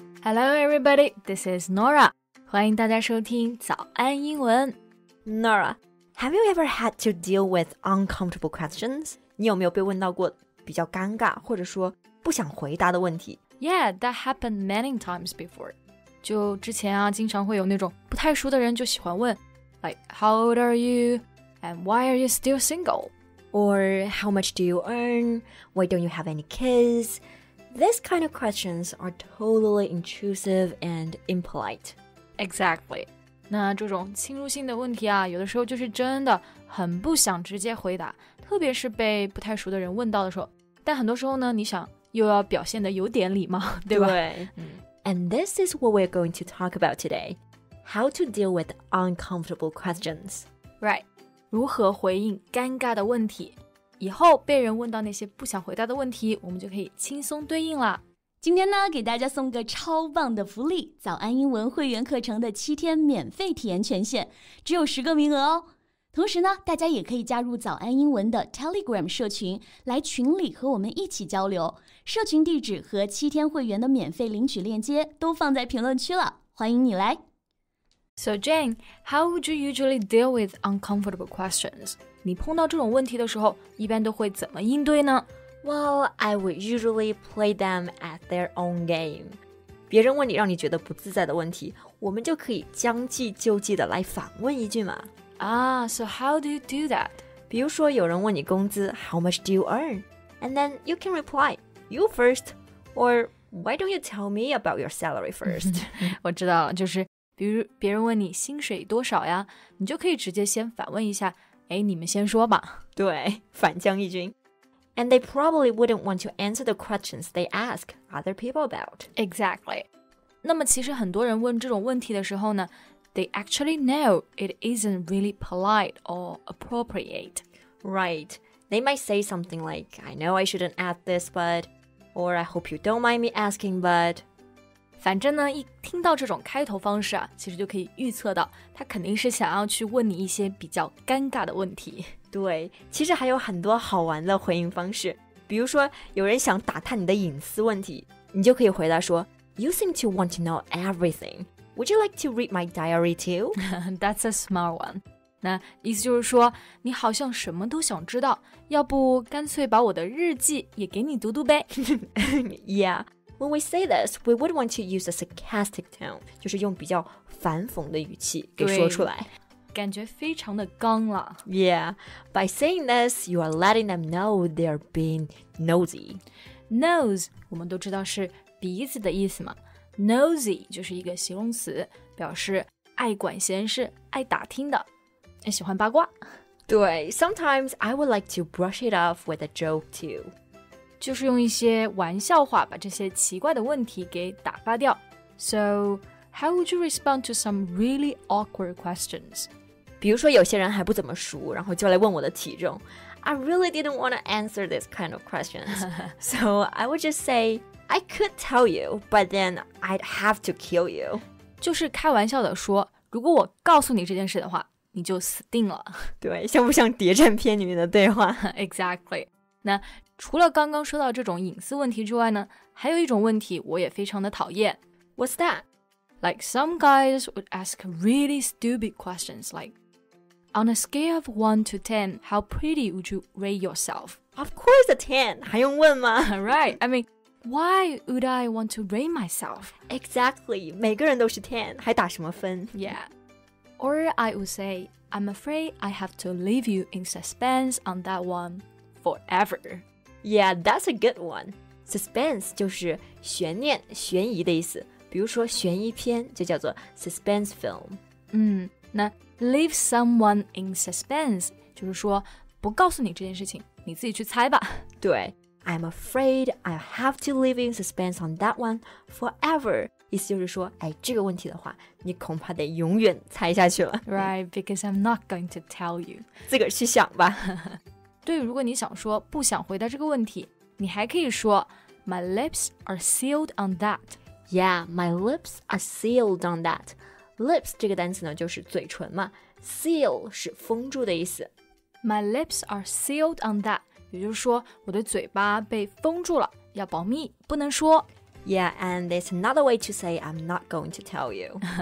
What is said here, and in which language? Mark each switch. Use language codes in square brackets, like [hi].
[en] Hello everybody, this is Nora. [zh] 欢迎大家收听早安英文。 [en] Nora, have you ever had to deal with uncomfortable questions? [zh] 你有没有被问到过比较尴尬或者说不想回答的问题？ [en] Yeah, that happened many times before. [zh] 就之前啊，经常会有那种不太熟的人就喜欢问 [en] like, how old are you? And why are you still single? Or how much do you earn? Why don't you have any kids? These kind of questions are totally intrusive and impolite. Exactly. [zh] 那这种侵入性的问题啊，有的时候就是真的很不想直接回答，特别是被不太熟的人问到的时候。但很多时候呢，你想又要表现得有点礼貌，对吧？对。 [en] And this is what we're going to talk about today. How to deal with uncomfortable questions. Right. [zh] 如何回应尴尬的问题？以后被人问到那些不想回答的问题，我们就可以轻松对应啦。今天呢，给大家送个超棒的福利，早安英文会员课程的7天免费体验权限，只有10个名额哦。同时呢，大家也可以加入早安英文的 Telegram 社群，来群里和我们一起交流。社群地址和7天会员的免费领取链接都放在评论区了，欢迎你来。 [en] So Jane, how would you usually deal with uncomfortable questions? [zh] 你碰到这种问题的时候，一般都会怎么应对呢？ [en] Well, I would usually play them at their own game. [zh] 别人问你让你觉得不自在的问题，我们就可以将计就计的来反问一句嘛。 [en] So how do you do that? [zh] 比如说有人问你工资 [en] How much do you earn? And then you can reply, You first. Or why don't you tell me about your salary first? [zh] 我知道了，就是比如别人问你薪水多少呀，你就可以直接先反问一下，你们先说吧。对，反将一军。 [en] And they probably wouldn't want to answer the questions they ask other people about. Exactly. [zh] 那么其实很多人问这种问题的时候呢， [en] they actually know it isn't really polite or appropriate. Right. They might say something like, I know I shouldn't ask this, but... Or I hope you don't mind me asking, but... [zh] 反正呢，一听到这种开头方式啊，其实就可以预测到他肯定是想要去问你一些比较尴尬的问题。对，其实还有很多好玩的回应方式，比如说有人想打探你的隐私问题，你就可以回答说 [en] You seem to want to know everything. Would you like to read my diary too? That's a smart one. [zh] 那意思就是说，你好像什么都想知道，要不干脆把我的日记也给你读读呗。 [en] Yeah.When we say this, we would want to use a sarcastic tone, [zh] 就是用比较反讽的语气给说出来，感觉非常的刚了。 [en] Yeah, by saying this, you are letting them know they're being nosy. [zh] Nose, 我们都知道是鼻子的意思嘛。Nosy 就是一个形容词，表示爱管闲事、爱打听的，喜欢八卦。对 [en] ，Sometimes I would like to brush it off with a joke too. [zh] 就是用一些玩笑话把这些奇怪的问题给打发掉。 [en] So, how would you respond to some really awkward questions? [zh] 比如说有些人还不怎么熟，然后就来问我的体重。 [en] I really didn't want to answer this kind of questions. So I would just say, I could tell you, but then I'd have to kill you. [zh] 就是开玩笑的说，如果我告诉你这件事的话，你就死定了。对，像不像谍战片里面的对话？ [en] Exactly. [zh] 那除了刚刚说到这种隐私问题之外呢，还有一种问题我也非常的讨厌。 [en] What's that? Like some guys would ask really stupid questions like, on a scale of 1 to 10, how pretty would you rate yourself? Of course a 10, [zh] 还用问吗？ [en] Right, I mean, why would I want to rate myself? Exactly, [zh] 每个人都是 10, 还打什么分？ [en] Yeah. Or I would say, I'm afraid I have to leave you in suspense on that one.Forever. Yeah, that's a good one. [zh] Suspense 就是悬念、悬疑的意思。比如说悬疑片就叫做 suspense film. 那 [en] leave someone in suspense [zh] 就是说不告诉你这件事情，你自己去猜吧。对 [en] I'm afraid I'll have to live in suspense on that one forever. [zh] 意思就是说，这个问题的话，你恐怕得永遠猜下去了。 [en] Right, because I'm not going to tell you. [zh] 自个儿去想吧。对，如果你想说不想回答这个问题，你还可以说 [en] My lips are sealed on that. Yeah, my lips are sealed on that. [zh] Lips 这个单词呢，就是嘴唇嘛。Seal 是封住的意思。 [en] My lips are sealed on that. [zh] 也就是说，我的嘴巴被封住了，要保密，不能说。 [en] Yeah, and there's another way to say I'm not going to tell you.